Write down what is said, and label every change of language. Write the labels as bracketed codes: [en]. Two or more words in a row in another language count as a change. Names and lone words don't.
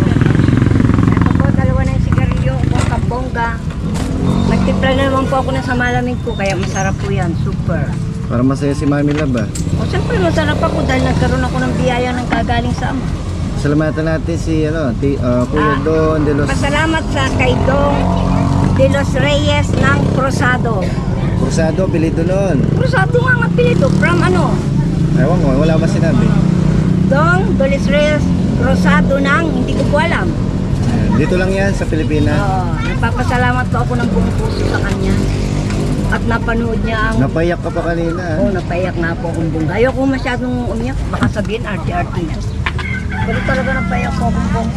[tl] Ito po, dalawa na yung sigarilyo po, kabongga. Nagtimpla na naman po ako ng malamig ko, kaya masarap po yan, super. Para masaya si Mami Love O siyempre masarap ako dahil nagkaroon ako ng biyaya ng kagaling sa ama. Salamatan natin si Kuya Don de los Pasalamat sa kay Dong de los Reyes ng Cruzado. Cruzado, apelido nun. Cruzado nga ang apelido, from ano? Ewan ko, wala ba sinabi? Dong de los Reyes Cruzado ng, hindi ko po alam. Ayan, dito lang yan sa Pilipinas. Nagpapasalamat po ako ng buong puso sa kanya. At napanood niya ang... Napaiyak ka pa kanina. napaiyak na po akong bongga. Ayoko masyadong umiyak. Baka sabihin, RT-RT. Pero talaga napaiyak po akong bongga.